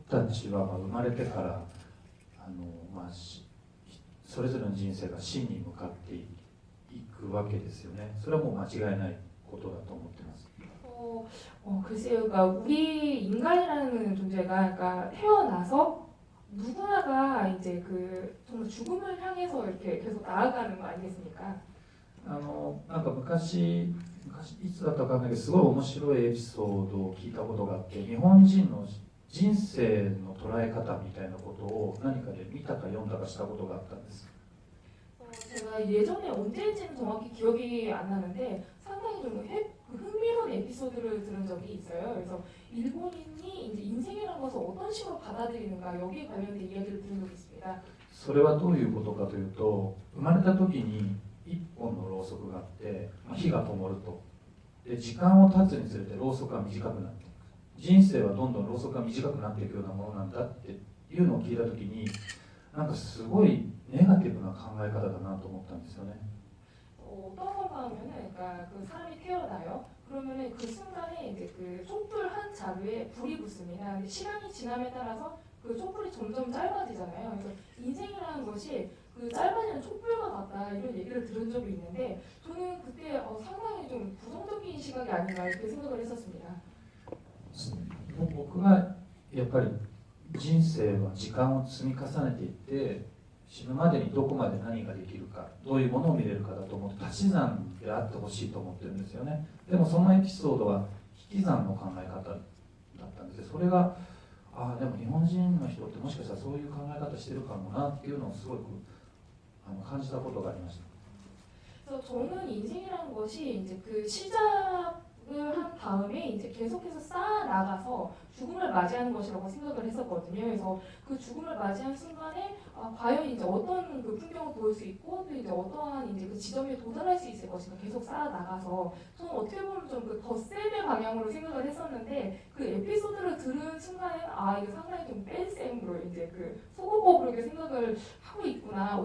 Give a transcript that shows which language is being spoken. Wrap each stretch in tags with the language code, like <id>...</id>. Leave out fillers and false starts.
<ja>たちはまあ生まれてからまあ、それぞれの人生が死に向かっていくわけですよね。それはもう間違いないことだと思ってます。</ja> <ko>글쎄요, 그러니까 우리 인간이라는 존재가 그러니까 태어나서 누구나가 이제 그 정말 죽음을 향해서 이렇게 계속 나아가는 거 아니겠습니까?</ko> <ja>なんか昔いつだったかわかんないけど、すごい面白いエピソードを聞いたことがあって、日本人の人生の捉え方みたいなことを何かで見たか読んだかしたことがあったんです。</ja> <ko>제가 예전에 언제인지는 정확히 기억이 안 나는데 상당히 좀 흥미로운 에피소드를 들은 적이 있어요. 그래서 일본인이 이제 인생이라는 것을 어떤 식으로 받아들이는가 여기에 관련된 이야기를 들은 적이 있습니다.</ko> <ja>それはどういうことかというと、生まれた時に一本のろうそくがあって、火が灯ると。で、時間を経つにつれてろうそくが短くなっていく。人生はどんどんろうそくが短くなっていくようなものなんだっていうのを聞いた時に、なんかすごいネガティブな考え方だなと思ったんですよね。</ja> <ko>어떤 건가 하면은 그러니까 그 사람이 태어나요. 그러면은 그 순간에 이제 그 촛불 한 자루에 불이 붙습니다. 근데 시간이 지남에 따라서 그 촛불이 점점 짧아지잖아요. 그래서 인생이라는 것이 그 짧아지는 촛불과 같다 이런 얘기를 들은 적이 있는데 저는 그때 상당히 좀 부정적인 시각이 아닌가 이렇게 생각을 했었습니다.</ko> <ja>僕がやっぱり人生は時間を積み重ねていって死ぬまでにどこまで何ができるか、どういうものを見れるかだと思って足し算であってほしいと思ってるんですよね。でもそのエピソードは引き算の考え方だったんですよ。それがでも日本人の人ってもしかしたらそういう考え方してるかもなっていうのをすごく感じたことがありました。</ja> <ko>그래서 저는 인생이라는 것이 이제 그 시작을 한 다음에 이제 계속해서 쌓아 나가서 죽음을 맞이하는 것이라고 생각을 했었거든요. 그래서 그 죽음을 맞이한 순간에 과연 이제 어떤 그 풍경을 보일 수 있고 또 이제 어떠한 이제 그 지점에 도달할 수 있을 것인가 계속 쌓아 나가서 저는 어떻게 보면 좀 그 덧셈의 방향으로 생각을 했었는데 그 에피소드를 들은 순간에 이거 상당히 좀 뺄셈으로 이제 그 소고법으로 이렇게 생각을 하고 있구나.</ko>